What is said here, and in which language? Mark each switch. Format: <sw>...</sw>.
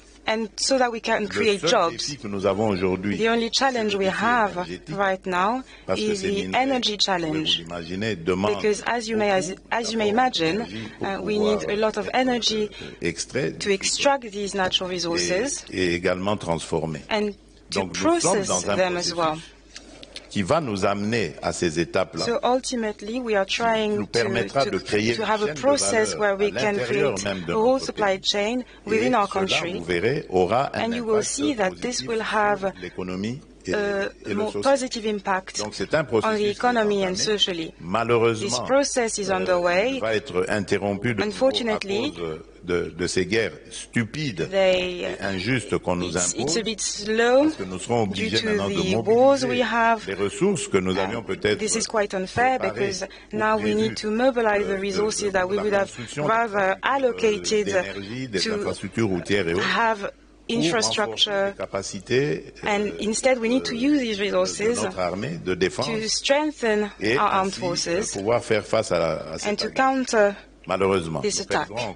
<en>and so that we can create jobs. The only challenge we have right now is the energy challenge, because as you may imagine, we need a lot of energy to extract these natural resources and to process them as well.</en> <fr>Qui va nous amener à ces étapes-là.</fr> <en>So ultimately, we are trying to have a process where we can create a whole supply chain within our country, and you will see that this will have a more positive impact on the economy and socially. This process is underway. Unfortunately,</en> <fr>de ces guerres stupides et injustes qu'on nous impose,</fr> <en>it's a bit slow</en> <fr>parce que nous serons obligés maintenant de mobiliser les ressources que nous avions peut-être.</fr> <en>This is quite unfair because now we need to mobilize the resources that we would have rather allocated to have infrastructure, and instead we need to use these resources to strengthen our armed forces and to counter this attack.</en>